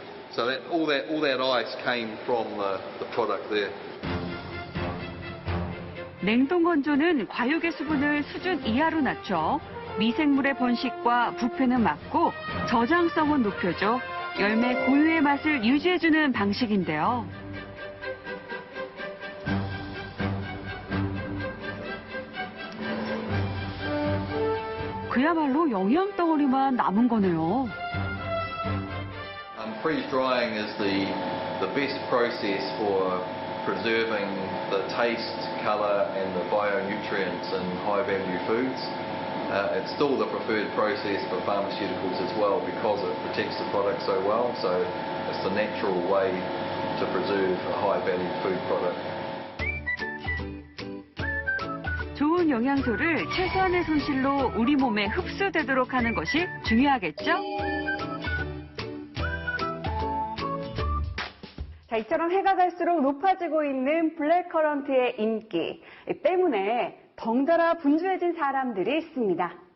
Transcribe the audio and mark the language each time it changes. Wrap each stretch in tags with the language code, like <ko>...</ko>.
<en>So all that ice came from the product there.</en> <ko>냉동 건조는 과육의 수분을 수준 이하로 낮춰 미생물의 번식과 부패는 막고 저장성은 높여줘 열매 고유의 맛을 유지해주는 방식인데요. 그야말로 영양 덩어리만 남은 거네요.</ko> <en>Freeze drying is the best process for preserving the taste, colour and the bionutrients in high value foods. It's still the preferred process for pharmaceuticals as well because it protects the product so well. So it's the natural way to preserve a high value food product.</en> <ko>좋은 영양소를 최소한의 손실로 우리 몸에 흡수되도록 하는 것이 중요하겠죠? 자, 이처럼 해가 갈수록 높아지고 있는 블랙커런트의 인기 때문에 덩달아 분주해진 사람들이 있습니다.</ko>